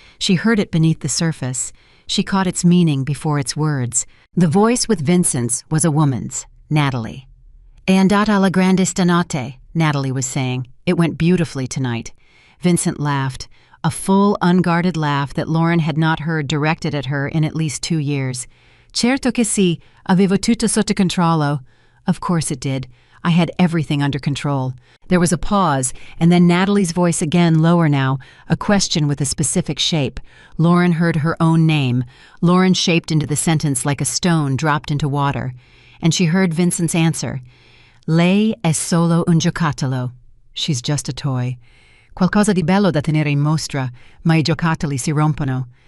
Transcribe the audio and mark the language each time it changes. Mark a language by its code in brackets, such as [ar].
[en] She heard it beneath the surface. She caught its meaning before its words. The voice with Vincent's was a woman's, Natalie. [it] "È andata alla grande stanotte," [en] Natalie was saying. "It went beautifully tonight." Vincent laughed, a full, unguarded laugh that Lauren had not heard directed at her in at least 2 years. [it] "Certo che sì, avevo tutto sotto controllo." [en] Of course it did. I had everything under control. There was a pause, and then Natalie's voice again, lower now, a question with a specific shape. Lauren heard her own name. Lauren shaped into the sentence like a stone dropped into water. And she heard Vincent's answer. [it] "Lei è solo un giocattolo." [en] She's just a toy. [it] "Qualcosa di bello da tenere in mostra, ma I giocattoli si rompono."